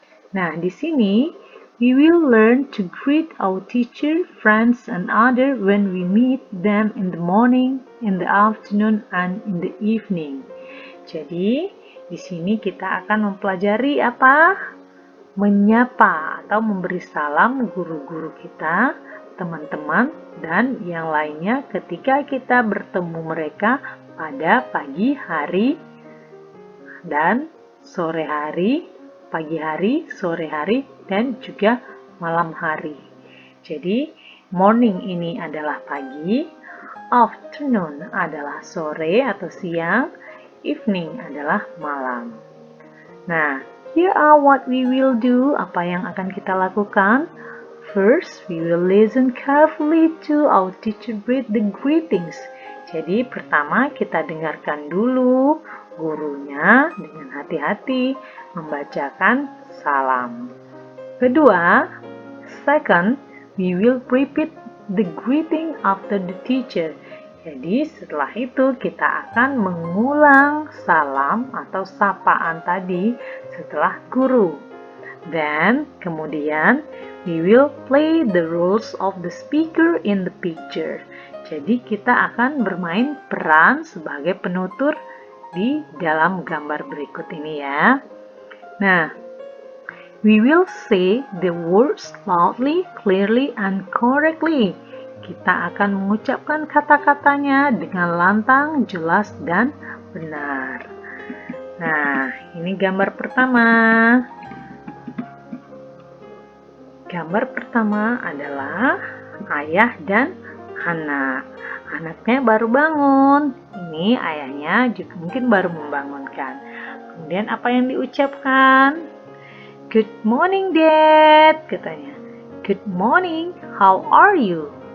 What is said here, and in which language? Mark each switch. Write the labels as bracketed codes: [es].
[id] Nah, di sini, [en] we will learn to greet our teacher, friends, and others when we meet them in the morning, in the afternoon, and in the evening. [id] Jadi, di sini kita akan mempelajari apa? Menyapa atau memberi salam guru-guru kita, teman-teman, dan yang lainnya ketika kita bertemu mereka pada pagi hari dan sore hari, pagi hari, sore hari, dan juga malam hari. Jadi, morning ini adalah pagi, afternoon adalah sore atau siang, evening adalah malam. [en] Nah, here are what we will do, [id] apa yang akan kita lakukan. [en] First, we will listen carefully to our teacher read the greetings. [id] Jadi, pertama kita dengarkan dulu gurunya dengan hati-hati membacakan salam. Kedua, [en] second, we will repeat the greeting after the teacher. [id] Jadi, setelah itu kita akan mengulang salam atau sapaan tadi setelah guru. [en] Then, [id] kemudian, [en] we will play the roles of the speaker in the picture. [id] Jadi, kita akan bermain peran sebagai penutur di dalam gambar berikut ini ya. [en] Nah, we will say the words loudly, clearly, and correctly. [id] Kita akan mengucapkan kata-katanya dengan lantang, jelas, dan benar. Nah, ini gambar pertama. Gambar pertama adalah ayah dan anak. Anaknya baru bangun. Ini ayahnya juga mungkin baru membangunkan. Kemudian apa yang diucapkan? [en] Good morning, Dad, [id] katanya. [en] Good morning, how are you?